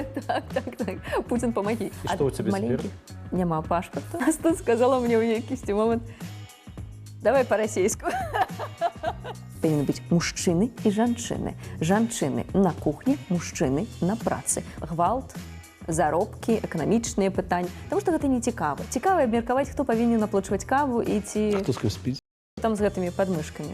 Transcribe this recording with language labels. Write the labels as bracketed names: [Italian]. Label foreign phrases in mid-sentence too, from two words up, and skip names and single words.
[Russian] Так. Путин, помоги. И что у тебя теперь? [Belarusian] Нема пашпорта. [Russian] А тут сказала мне у якісті момент. Давай по-расейску. [Belarusian] Павінны быць мужчыны і жанчыны. Жанчыны на кухні, мужчыны на працы. Гвалт, заробкі, эканамічныя пытанні. Таму што гэта не цікава. Цікава абмеркаваць, хто павінен аплачваць каву і ці... Хто спіць? Там з гэтымі падмышкамі.